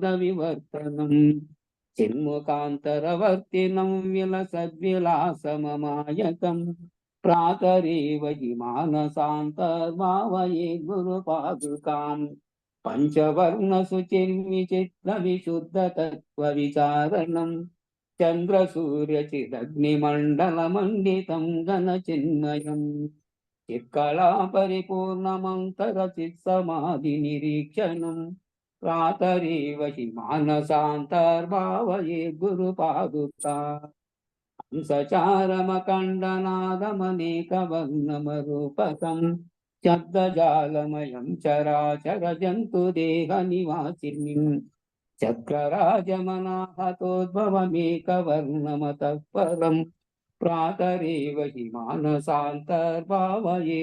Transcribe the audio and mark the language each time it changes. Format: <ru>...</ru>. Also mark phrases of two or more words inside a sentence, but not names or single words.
<sa>వివర్తనం చిన్ముఖాంతరవర్తినం విలసద్విలాసమమాయకం ప్రాతరేవ హి మానసాంతర్భావయే గురుపాదుకాం పంచవర్ణ సుచిర్విచిత్ర విశుద్ధ తత్వ విచారణం చంద్ర సూర్య చిదగ్నిమండల మండితం ఘన చిన్మయం చిత్కళా పరిపూర్ణమంతర చిత్సమాధి నిరీక్షణం प्रातरेव हि मानसान्तर्भावये गुरुपादुका हंसचारमखण्डनादमनेकवर्णमरूपकम् शब्दजालमयं चराचरजन्तुदेहनिवासिनीम् चक्रराजमनाहतोद्भवमेकवर्णमतः परम् प्रातरेव हि मानसान्तर्भावये</sa>